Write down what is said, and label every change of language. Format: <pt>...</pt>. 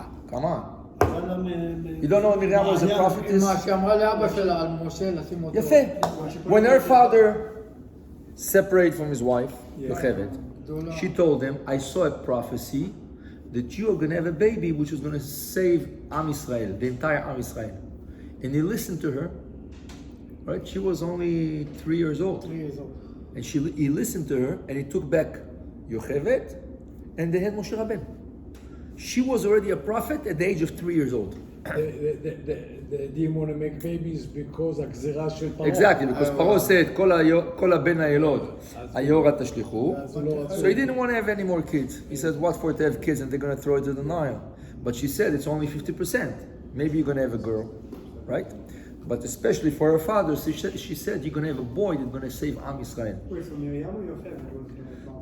<en>Come on. You don't know Miriam was a prophetess?</en> <he>מה שאמרה לאבא שלה על משה לשים אותו. יפה.</he> <en>When her father separated from his wife, Yocheved, she told him, I saw a prophecy that you are going to have a baby which is going to save Am Yisrael, the entire Am Yisrael. And he listened to her, right? She was only 3 years old. 3 years old. And he listened to her and he took back Yocheved and they had Moshe Rabbeinu. She was already a prophet at the age of 3 years old. They didn't want to make babies because</en> <he>הגזירה של פרעה.</he> <en>Exactly, because Paro said,</en> <he>כל הבן הילוד, היורה תשליכו.</he> <en>So he didn't want to have any more kids. He said, what for to have kids and they're going to throw it to the Nile? But she said, it's only 50%. Maybe you're going to have a girl, right? But especially for her father, she said, you're going to have a boy that's going to save Am Yisrael. Wait, so Miriam or Yocheved?</en>